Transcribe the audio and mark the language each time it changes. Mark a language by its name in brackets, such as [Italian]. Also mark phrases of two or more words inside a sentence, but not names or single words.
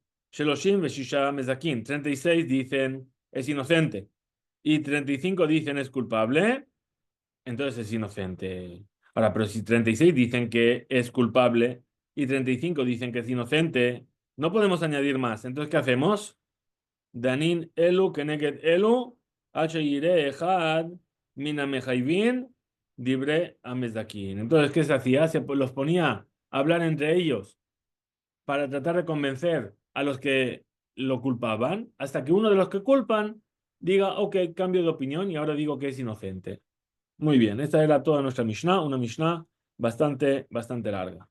[Hebrew] שלושים ושישה מזכין. [Spanish] 36 dicen es inocente y 35 dicen es culpable. Entonces es inocente. Ahora, pero si 36 dicen que es culpable y 35 dicen que es inocente, no podemos añadir más. Entonces, ¿qué hacemos? [Hebrew] דנין אלו כנגד אלו, יראה אחד מן המחייבין דברי המזכין. [Spanish] Entonces, ¿qué se hacía? Los ponía a hablar entre ellos para tratar de convencer a los que lo culpaban, hasta que uno de los que culpan diga, ok, cambio de opinión y ahora digo que es inocente. Muy bien, esta era toda nuestra Mishnah, una Mishnah bastante larga.